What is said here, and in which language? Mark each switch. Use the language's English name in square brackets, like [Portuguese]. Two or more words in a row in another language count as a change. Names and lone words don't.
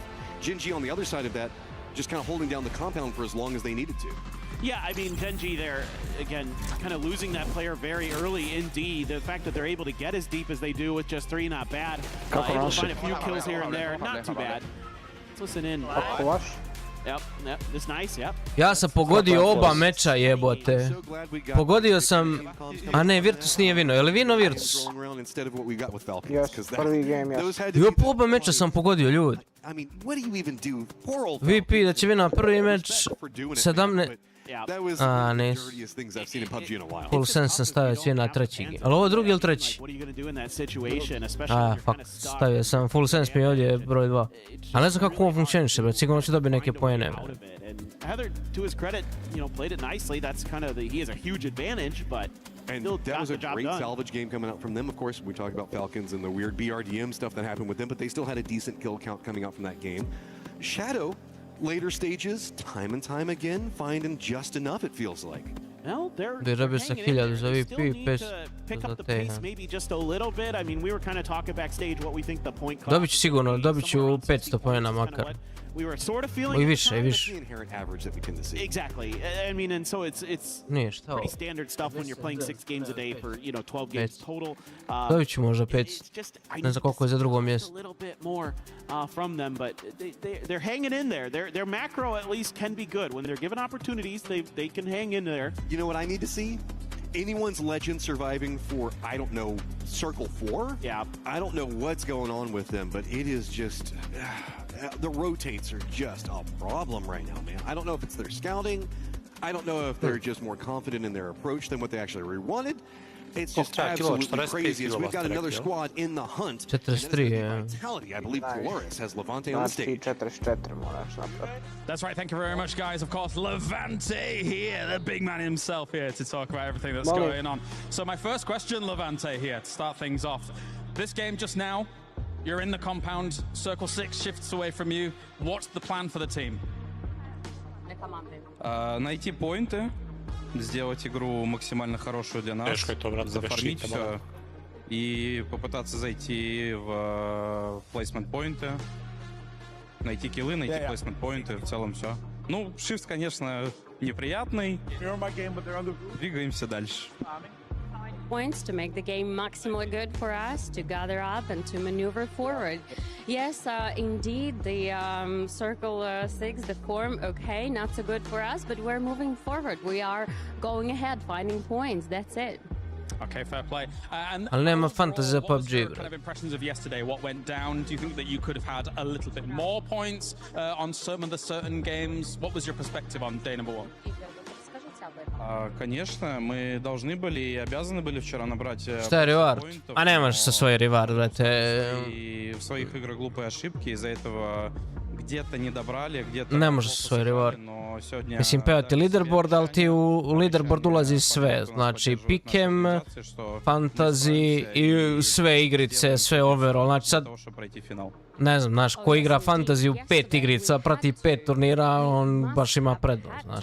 [English] Gen G on the other side of that, just kind of holding down the compound for as long as they needed to. Yeah, I mean, Genji there, again, kind of losing that player very early in D. The fact that they're able to get as deep as they do with just 3, not bad. Able to find a few kills here and there, not too bad. Let's listen in. Yep, this nice, yep. [Bosnian] Ja sam pogodio oba meča jebote. Pogodio sam, a ne, Virtus nije vino, je li vino Virtus? Jo, po oba meča sam pogodio, ljudi. VP da će vino prvi meč, [English] That was [Bosnian] A, [English] one of the [Bosnian] nisu. [English] dirtiest things I've seen in PUBG in a while. Full sense [Bosnian] sam stavio svi na treći game. Ali ovo je drugi ili treći? [English] What are you going to do in that situation, especially when you're Fuck, kind of stuck? [Bosnian] stavio sam [English] full sense [Bosnian] mi je ovdje broj 2. Ali ne znam kako on funkcioniše, bro. Sigurno će dobiti neke poene. [English] And Heather, to his credit, played it nicely. That's kind of he has a huge advantage, but And still that got was the a job great done. salvage game coming out from them. Of course, we talked about Falcons and the weird BRDM stuff that happened with them, but they still had a decent kill count coming out from that game. Shadow, later stages, time and time again, finding just enough, it feels like. Well, [Bosnian] Gdje dobio sam 1000 za VP, 500 [English] pick [Bosnian] za [English] up the [Bosnian] te. [English] pace maybe just a little bit. I mean, we were kind of talking backstage what we think the point cost. [Bosnian] Dobit ću sigurno, dobit ću 500 poena makar. [English] We were sort of feeling [Bosnian] I više, i više. [English] The inherent average that we tend to see. Exactly. I mean, and so it's [Bosnian] Nije, šta ovo? [English] pretty standard stuff when you're playing 6 games a day for 12 games total. [Bosnian] Dobit ću možda 500. Ne znam koliko je za drugo mjesto. [English] A little bit more from them, but they're hanging in there. Their macro at least can be good when they're given opportunities. They can hang in there. You know what I need to see? Anyone's legend surviving for, I don't know, Circle 4? Yeah. I don't know what's going on with them, but it is just... the rotates are just a problem right now, man. I don't know if it's their scouting. I don't know if they're just more confident in their approach than what they actually really wanted. It's just absolutely crazy as we've got another squad in the hunt. 43, yeah. Vitality, I believe Dolores has Levante on the stage. [Bosnian] 44 moraš napraviti. [English] That's right, thank you very much, guys. Of course, Levante here, the big man himself here to talk about everything that's going on. So my first question, Levante here, to start things off. This game just now, you're in the compound, Circle 6 shifts away from you. What's the plan for the team? [Russian] Найти поинты, сделать игру максимально хорошую для нас, зафармить все и попытаться зайти в плейсмент-поинты, найти киллы, найти плейсмент-поинты, в целом все. Ну, шифт, конечно, неприятный. Двигаемся дальше. [English] Points to make the game maximally good for us to gather up and to maneuver forward. Yes, indeed, the Circle 6, the form, okay, not so good for us, but we're moving forward. We are going ahead, finding points. That's it. Okay, fair play. [Bosnian] Ali nema fantasy za PUBG, bro. [English] Kind of impressions of yesterday, what went down? Do you think that you could have had a little bit more points on some of the certain games? What was your perspective on day number 1? [Russian] Конечно, мы должны были и обязаны были вчера набрать... [Bosnian] Šta je reward? A nemaš sa svoj reward, brate. [Russian] И в своих играх глупые ошибки, из-за этого где-то не добрали, где-то... [Bosnian] Ne možeš sa svoj reward. Mislim, peo ti leaderboard, ali ti u leaderboard ulazi sve. Znači, pikem, fantasy i sve igrice, sve overall. Znači sad, ne znam, znaš, ko igra fantasy u 5 igrica, prati 5 turnira, on baš ima prednost, znaš.